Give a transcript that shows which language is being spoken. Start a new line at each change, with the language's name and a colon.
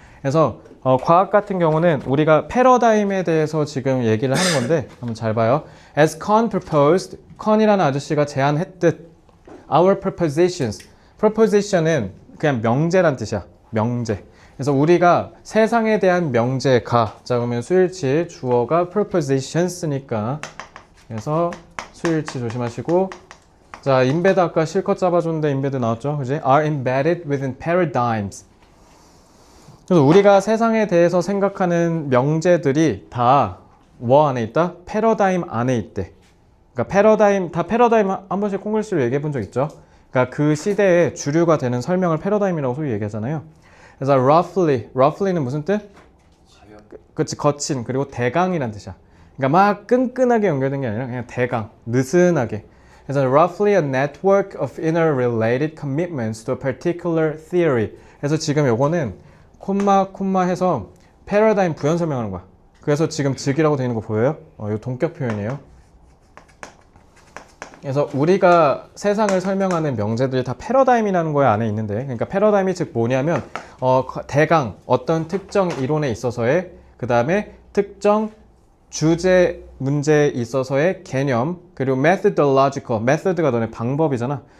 Korean: 그래서 과학 같은 경우는 우리가 패러다임에 대해서 지금 얘기를 하는 건데 한번 잘 봐요.
English: As Kant proposed,
Korean: 컨이라는 아저씨가 제안했듯
English: our propositions.
Korean: proposition은 그냥 명제란 뜻이야. 명제. 그래서 우리가 세상에 대한 명제가 자 그러면 수일치 주어가 propositions니까 그래서 수일치 조심하시고 자 인베드 아까 실컷 잡아줬는데 인베드 나왔죠 그지?
English: are embedded within paradigms.
Korean: 그래서 우리가 세상에 대해서 생각하는 명제들이 다 뭐 안에 있다? 패러다임 안에 있대. 그러니까 패러다임 다 패러다임 한 번씩 콩글씨로 얘기해 본 적 있죠? 그러니까 그 시대의 주류가 되는 설명을 패러다임이라고 소위 얘기하잖아요. 그래서 roughly는 무슨 뜻? 그치 거친 그리고 대강이란 뜻이야. 그러니까 막 끈끈하게 연결된 게 아니라 그냥 대강 느슨하게. 그래서
English: roughly a network of interrelated commitments to a particular theory.
Korean: 그래서 지금 요거는 콤마 해서 패러다임 부연 설명하는 거야. 그래서 지금 즉이라고 되어 있는 거 보여요? 요 동격 표현이에요. 그래서 우리가 세상을 설명하는 명제들이 다 패러다임이라는 거에 안에 있는데 그러니까 패러다임이 즉 뭐냐면 대강 어떤 특정 이론에 있어서의 그 다음에 특정 주제 문제에 있어서의 개념 그리고 methodological method가 너네 방법이잖아.